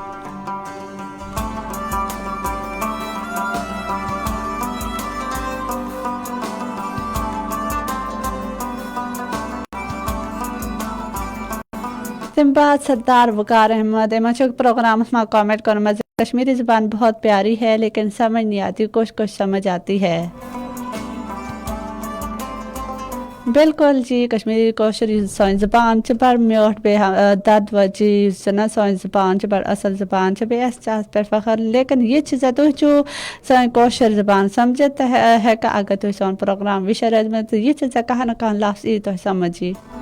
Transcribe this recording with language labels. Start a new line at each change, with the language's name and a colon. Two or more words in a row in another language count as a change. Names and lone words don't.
Kashmiri: تَمہِ بعد سردار وقار احمد یِمن چھُ پروگرامس منٛز کامنٹ کوٚرمُت
Urdu: کشمیری زبان بہت پیاری ہے لیکن سمجھ نہیں آتی کچھ سمجھ آتی ہے
Kashmiri: بالکل جی کشمیری کٲشُر یُس سٲنۍ زبان چھِ بڑٕ میوٗٹھ بیٚیہِ دَد وجی یُس چھِنہ سٲنۍ زبان چھِ بڑٕ اَصٕل زبان چھِ بیٚیہِ اَسہِ چھِ اَتھ پٮ۪ٹھ فخر لیکن یہِ چھِ زِ تُہۍ چھُو سٲنۍ کٲشِر زبان سمجھِتھ تہِ ہٮ۪کان اگر تُہۍ سون پروگرام وٕچھان روٗدمُت تہٕ یہِ چھِ زِ کانٛہہ نہ کانٛہہ لفظ یی تۄہہِ سمجھی